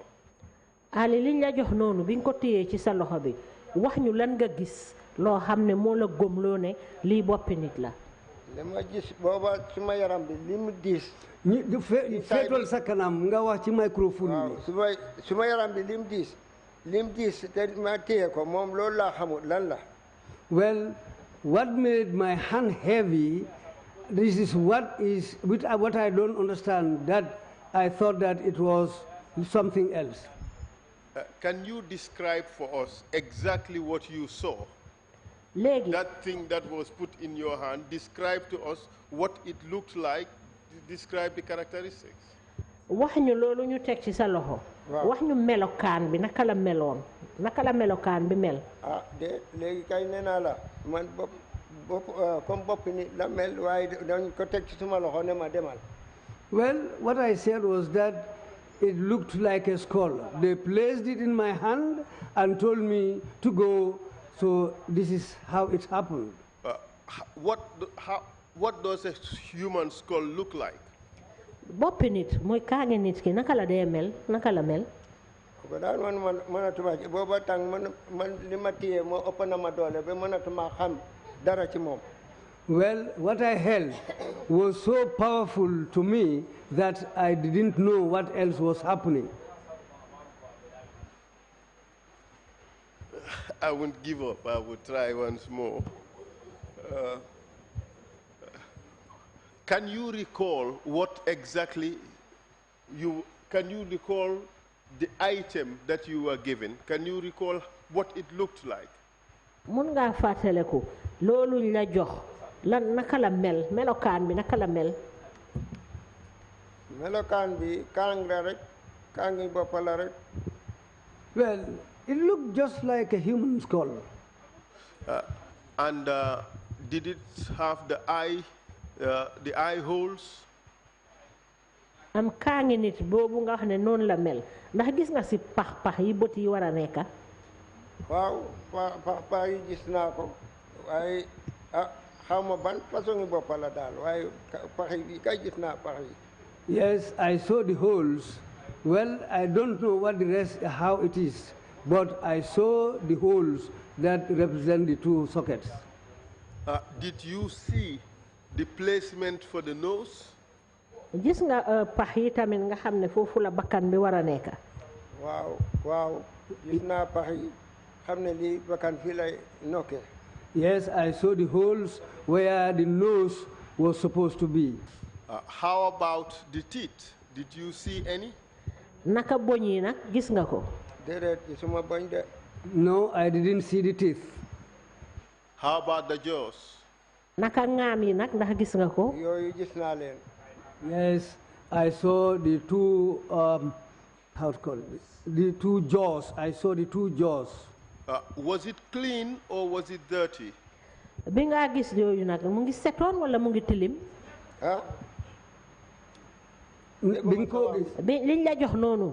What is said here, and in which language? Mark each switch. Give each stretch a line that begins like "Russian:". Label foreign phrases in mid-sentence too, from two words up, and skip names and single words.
Wolof: Ali liñ la jox noonu bi nga ko téyee ci sa loxo bi wax ñu lan nga gis loo xam ne moo la gëmloo ne lii boppi nit la. li ma gis booba suma yaram bi li mu diis. ñu féetol sa kanam nga wax ci microphone bi. suma yaram bi li mu diis te ma téye ko moom loolu laa xamul lan la.
English: Well, what made my hand heavy this is what I don't understand, that I thought that it was something else. Can you describe for us exactly what you saw? That thing that was put in your hand, describe to us what it looked like, describe the characteristics.
Wolof: wax ñu loolu ñu teg ci sa loxo. wax ñu melokaan bi naka la meloon naka la melokaan bi mel. ah de léegi kay nee naa la man comme bopp ni la mel waaye dañ ko teg ci suma loxo ne ma demal.
English: Well, what I said was that it looked like a skull. They placed it in my hand and told me to go. So this is how it happened. What does a human skull look like?
Wolof: boppi nit mooy kaange nit ki naka la dee mel naka la mel. ko daal man mënatuma ci booba tàng man li ma téye moo ëpp na ma doole ba mënatuma xam dara ci moom.
English: Well, what I held was so powerful to me that I didn't know what else was happening. I won't give up. I will try once more. Can you recall what exactly can you recall the item that you were given? Can you recall what it looked like?
Wolof: mun ngaa fàttaleku looluñ la jox lan naka la mel melokaan bi naka la mel. melokaan bi kaang la rek kaangi bopp la rek.
English: Well, it looked just like a human skull. And did it have the eye holes?
Wolof: am kaangi nit boobu nga xam ne noonu la mel ndax gis nga si pax yi bët yi war a nekka. waaw pax yi gis naa ko waaye xaw ma ban façon bopp la daal waaye pax yi kay gis naa pax yi.
English: Yes, I saw the holes. Well, I don't know what the rest, how it is, but I saw the holes that represent the two sockets. Did you see the placement for the nose?
Wolof: gis nga pax yi tamit nga xam ne foofu la bakkan bi war a nekka. waaw gis naa pax yi xam ne lii bakkan fii lay nokkee.
English: Yes, I saw the holes where the nose was supposed to be. How about the teeth? Did you see any?
Wolof: naka boñ yi nag gis nga ko. déedéet gisuma boñ de.
English: No, I didn't see the teeth. How about the jaws?
Wolof: naka ŋaam yi nag ndax gis nga ko. yooyu gis naa leen.
English: Yes, I saw the two, how to call it, the two jaws. I saw the two jaws. Was it clean or was it dirty?
Wolof: bi nga gis yooyu nag mu ngi setoon wala mu ngi tilim. liñ la jox noonu.